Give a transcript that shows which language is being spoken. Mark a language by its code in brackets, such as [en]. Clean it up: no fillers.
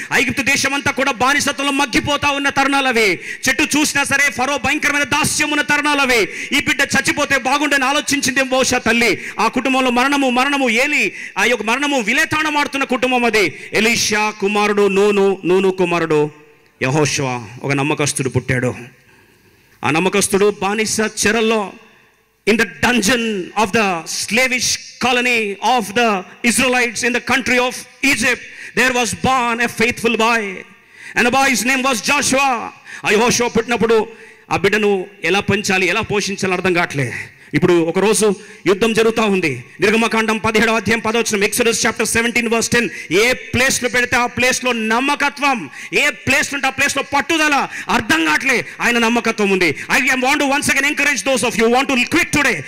[te] ఐగుప్తు దేశమంతా కూడా బానిసత్వంలో మగ్గిపోతా ఉన్న తరుణాలు అవి. చెట్టు చూసినా సరే ఫరో భయంకరమైన దాస్యం ఉన్న తరుణాలు అవి. ఈ బిడ్డ చచ్చిపోతే బాగుండని ఆలోచించింది బహుశా తల్లి. ఆ కుటుంబంలో మరణము ఏలి ఆ యొక్క మరణము విలేతాళం ఆడుతున్న కుటుంబం అది. ఎలీషా కుమారుడు నూను కుమారుడు యెహోషువ ఒక నమ్మకస్తుడు పుట్టాడు. ఆ నమ్మకస్తుడు బానిస చెరల్లో, [en] in the dungeon of the slavish colony of the Israelites in the country of Egypt, there was born a faithful boy, and the boy's name was Joshua. [te] ఆ యెహోషువ పుట్టినప్పుడు ఆ బిడ్డను ఎలా పెంచాలి, ఎలా పోషించాలి అర్థం కావట్లే. ఇప్పుడు ఒకరోజు యుద్ధం జరుగుతూ ఉంది. నిర్గమకాండం 17వ అధ్యాయం 10వ వచనం, [en] Exodus chapter 17:10. [te] ఏ ప్లేస్లో పెడితే ఆ ప్లేస్లో నమ్మకత్వం, ఏ ప్లేస్ ఉంటే ఆ ప్లేస్లో పట్టుదల. అర్థం కావట్లే, ఆయన నమ్మకత్వం ఉంది. [en] I want to once again encourage those of you want to quit today.